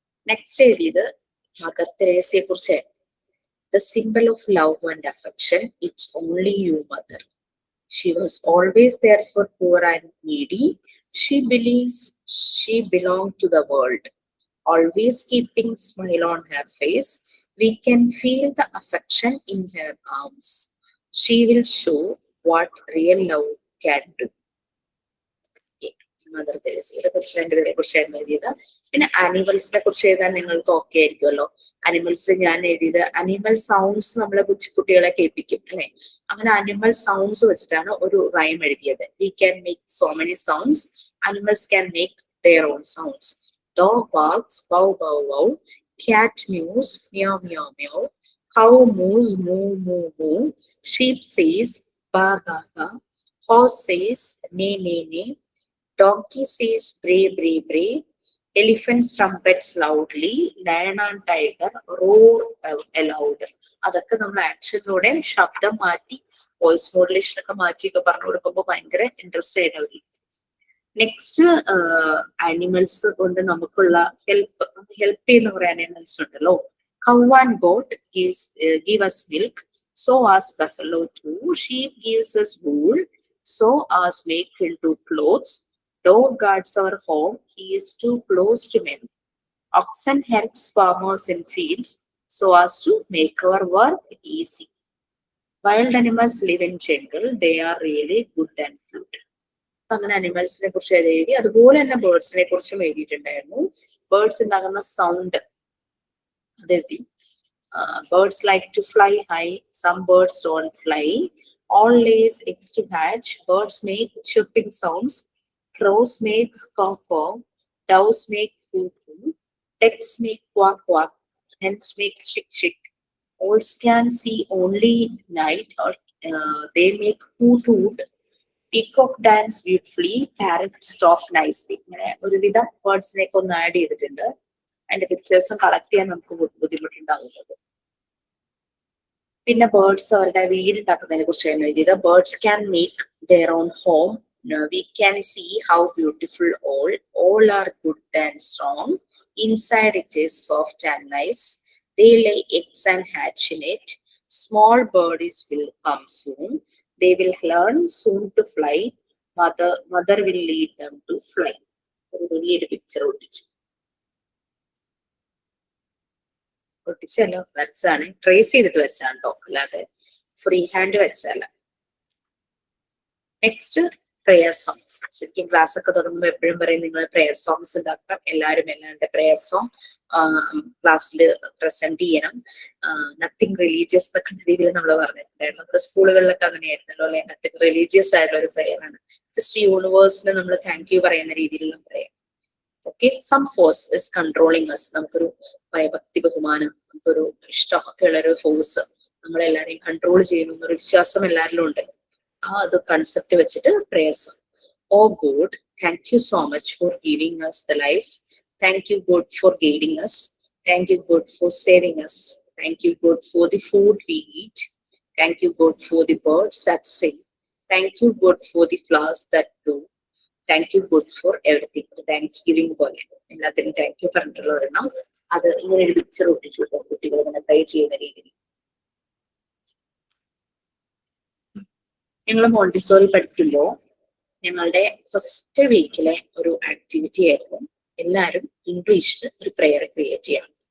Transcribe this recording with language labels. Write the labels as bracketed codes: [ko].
[ml] Next എഴുതിയത് mother തെരേസയെ കുറിച്ച്. [en] The symbol of love and affection, it's only you, mother. She was always there for poor and needy. She believes she belonged to the world. Always keeping smile on her face, we can feel the affection in her arms. She will show what real love can do. [ml] Mother തെരേസയെ കുറിച്ച് 2 പേരെ കുറിച്ചായിരുന്നു എഴുതിയത്. പിന്നെ ആനിമൽസിനെ കുറിച്ച് എഴുതാൻ നിങ്ങൾക്ക് okay ആയിരിക്കുമല്ലോ. അനിമൽസിൽ ഞാൻ എഴുതിയത് അനിമൽ സൗണ്ട്സ് നമ്മളെ കുട്ടികളെ കേൾപ്പിക്കും അല്ലെ. അങ്ങനെ അനിമൽ സൗണ്ട്സ് വെച്ചിട്ടാണ് ഒരു റൈം എഴുതിയത്. [en] We can make so many sounds, animals can make their own sounds. Dog barks, bow bow wow. Cat mews, meow meow meow. Cow moos, moo moo moo. Sheep says, ba ba ba. Horse says, neigh neigh neigh. Donkey says, bray bray bray. Elephants trumpets loudly. Lion and tiger roar aloud. [ml] അതൊക്കെ നമ്മൾ ആക്ഷനിലൂടെ ശബ്ദം മാറ്റി voice modulation ഒക്കെ മാറ്റിയൊക്കെ പറഞ്ഞു കൊടുക്കുമ്പോൾ ഭയങ്കര interest ആയിട്ട്. Next animals കൊണ്ട് നമുക്കുള്ള ഹെൽപ്പ് ചെയ്യുന്ന കുറെ ആനിമൽസ് ഉണ്ടല്ലോ. [en] Cow and goat give us milk, so as buffalo too. Sheep gives us wool, so as make into clothes. Dog guards our home, he is too close to men. Oxen helps farmers in fields, so as to make our work easy. Wild animals live in jungle, they are really good and cute. [ml] അങ്ങനെ അനിമൽസിനെ കുറിച്ച് എഴുതി. അതുപോലെ തന്നെ ബേർഡ്സിനെ കുറിച്ചും എഴുതിയിട്ടുണ്ടായിരുന്നു. Birds ഉണ്ടാകുന്ന sound അതെഴുതി. [en] Birds like to fly high, some birds don't fly. All lays eggs to hatch, birds make chirping sounds. Crows make caw caw, doves make hoo hoo, ducks make quack quack, hens make chick chick. Owls can see only night, or they make hoot hoot. Peacock dance beautifully, parrots talk nicely. [ml] ഇങ്ങനെ ഒരുവിധം വേർഡ്സിനെയൊക്കെ ഒന്ന് add ചെയ്തിട്ടുണ്ട്. അതിന്റെ പിക്ചേഴ്സും collect ചെയ്യാൻ നമുക്ക് ബുദ്ധിമുട്ടുണ്ടാകുന്നത്. പിന്നെ birds അവരുടെ വീട് ഉണ്ടാക്കുന്നതിനെ കുറിച്ചാണ് എഴുതിയത്. [en] Birds can make their own home. Now we can see how beautiful all are good and strong. Inside it is soft and nice. They lay eggs and hatch in it. Small birdies will come soon. They will learn soon to fly. Mother will lead them to fly. [ml] ഒരു വലിയൊരു picture ഒട്ടിച്ചു. ഒട്ടിച്ചല്ല, വരച്ചാണ്, trace ചെയ്തിട്ട് വരച്ചാണ് കേട്ടോ, അല്ലാതെ free hand വരച്ചല്ല. Next prayer songs. ശരിക്കും class ഒക്കെ തുടങ്ങുമ്പോൾ എപ്പോഴും പറയും നിങ്ങൾ പ്രെയർ സോങ്സ് ഉണ്ടാക്കണം, എല്ലാവരുടെ പ്രെയർ സോങ് ക്ലാസ്സിൽ പ്രസന്റ് ചെയ്യണം. നത്തിങ് റിലീജിയസ് എന്നൊക്കെ രീതിയിൽ നമ്മൾ പറഞ്ഞിട്ടുണ്ടായിരുന്നു. നമ്മുടെ സ്കൂളുകളിലൊക്കെ അങ്ങനെയായിരുന്നല്ലോ അല്ലെ, നത്തിങ് റിലീജിയസ് ആയിട്ടുള്ള ഒരു പ്രെയർ ആണ്. ജസ്റ്റ് യൂണിവേഴ്സിന് നമ്മൾ താങ്ക് യു പറയുന്ന രീതിയിലുള്ള prayer. Okay, [en] Some force is controlling us. [ml] നമുക്കൊരു ഭയഭക്തി ബഹുമാനം, നമുക്കൊരു ഇഷ്ടം ഒക്കെ ഉള്ള ഒരു ഫോഴ്സ് നമ്മളെല്ലാരെയും കൺട്രോൾ ചെയ്യുന്നു എന്നൊരു വിശ്വാസം എല്ലാവരിലും ഉണ്ട്. ആ അത് കൺസെപ്റ്റ് വെച്ചിട്ട് prayer song. [en] Oh God, thank you so much for giving us the life. Thank you God for guiding us. Thank you God for saving us. Thank you God for the food we eat. Thank you God for the birds that sing. Thank you God for the flowers that bloom. Thank you God for everything. [ml] Thanks giving പോലെ എല്ലാത്തിനും thank you പറഞ്ഞിട്ടുള്ള ഒരെണ്ണം. അത് ഇങ്ങനെ ഒരു picture ഒട്ടിച്ചു കുട്ടികൾ ഇങ്ങനെ ട്രൈ ചെയ്യുന്ന രീതിയിൽ. ഞങ്ങൾ മോണ്ടിസോറി പഠിക്കുമ്പോൾ ഞങ്ങളുടെ ഫസ്റ്റ് വീക്കിലെ ഒരു ആക്ടിവിറ്റി ആയിരുന്നു എല്ലാവരും ഇംഗ്ലീഷിൽ ഒരു പ്രെയർ ക്രിയേറ്റ് ചെയ്യണം.